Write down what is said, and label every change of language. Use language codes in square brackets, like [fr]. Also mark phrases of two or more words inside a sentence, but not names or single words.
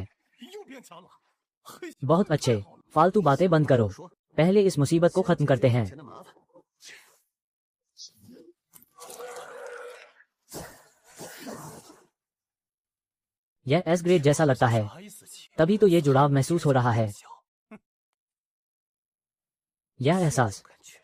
[zh] 又变强了，嘿， [hi] बहुत अच्छे, फालतू बातें बंद करो। पहले इस मुसीबत को खत्म करते हैं। [zh] 钱的麻烦。 [hi] यह [en] S grade [hi] जैसा लगता है, [zh] S 级 [hi] तभी तो ये जुड़ाव महसूस हो रहा है। [zh] 小 [hi] यह एहसास [zh] 感觉